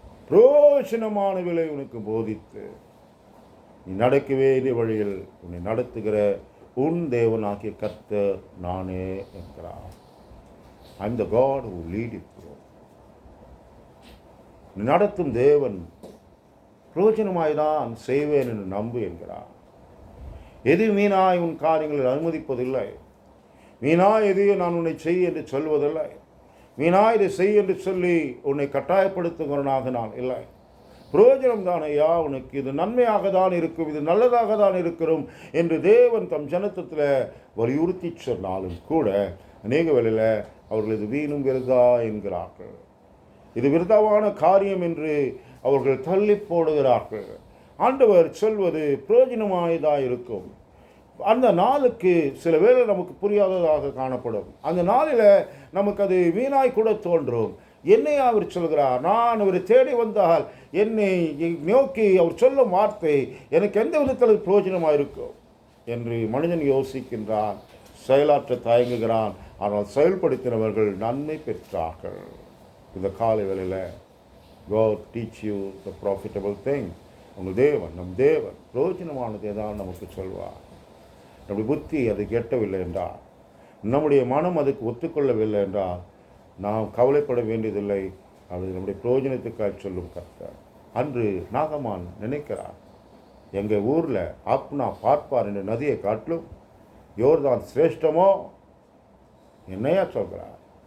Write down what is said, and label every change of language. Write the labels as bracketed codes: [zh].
[ta] பிரயோஜனமானவர்களை உனக்கு போதித்து நீ நடக்க வேண்டிய வழியில் உன்னை நடத்துகிற உன் தேவனாகிய கர்த்தர் நானே என்கிறார். [en] I am the God who lead you through. [ta] நீ நடத்தும் தேவன் பிரயோஜனமாய்தான் செய்வேன் என்று நம்பு என்கிறார். எது வீணாய் உன் காரியங்களில் அனுமதிப்பதில்லை. வீணாய் எதையும் நான் உன்னை செய் என்று சொல்வதில்லை. வீணாய் இதை செய் என்று சொல்லி உன்னை கட்டாயப்படுத்துகிறவனாக நான் இல்லை. பிரயோஜனம் தான் ஐயா, உனக்கு இது நன்மையாக தான் இருக்கும், இது நல்லதாக தான் இருக்கிறோம் என்று தேவன் தம் ஜனத்தில் வலியுறுத்தி சொன்னாலும் கூட அநேக வேளையில் அவர்கள் இது வீணும் விருதா என்கிறார்கள். இது விருதாவான காரியம் என்று அவர்கள் தள்ளி போடுகிறார்கள். ஆண்டவர் சொல்வது பிரயோஜனமாயதாக இருக்கும். அந்த நாளுக்கு சில வேளை நமக்கு புரியாததாக காணப்படும். அந்த நாளில் நமக்கு அது வீணாய் கூட தோன்றும். என்னை அவர் சொல்கிறார், நான் அவரை தேடி வந்தால் என்னை நோக்கி அவர் சொல்லும் வார்த்தை எனக்கு எந்த விதத்தில் பிரயோஜனமாக இருக்கும் என்று மனிதன் யோசிக்கின்றான், செயலாற்ற தயங்குகிறான். ஆனால் செயல்படுத்தினவர்கள் நன்மை பெற்றார்கள். இந்த காலை வேளையில் [en] God teach you the profitable thing. [ta] உங்கள் தேவன், நம் தேவன் பிரயோஜனமானதை தான் நமக்கு சொல்வார். நம்முடைய புத்தி அது கேட்டவில்லை என்றால், நம்முடைய மனம் அதுக்கு ஒத்துக்கொள்ளவில்லை என்றால் நாம் கவலைப்பட வேண்டியதில்லை. அது நம்முடைய பிரயோஜனத்துக்காக சொல்லும் கர்த்தர். அன்று நாகமான் நினைக்கிறார், எங்கள் ஊரில் ஆப்னா பார்ப்பார் என்ற நதியை காட்டிலும் யோர்தான் சிரேஷ்டமோ என்னையா சொல்கிறார்.